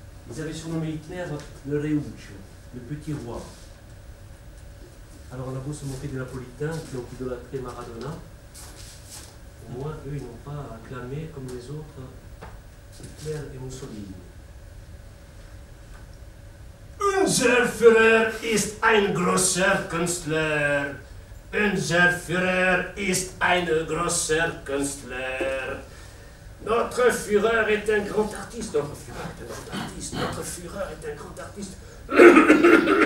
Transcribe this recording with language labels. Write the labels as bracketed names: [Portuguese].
[French] Ils avaient surnommé Hitler le Reuccio, le petit roi. Alors on a beau se moquer des Napolitains qui ont idolâtré Maradona, au moins eux ils n'ont pas acclamé comme les autres Hitler et Mussolini. [German] Unser Führer ist ein großer Künstler. Unser Führer ist ein großer Künstler. [French] Notre Führer est un grand artiste. Notre Führer est un grand artiste. Notre Führer est un grand artiste.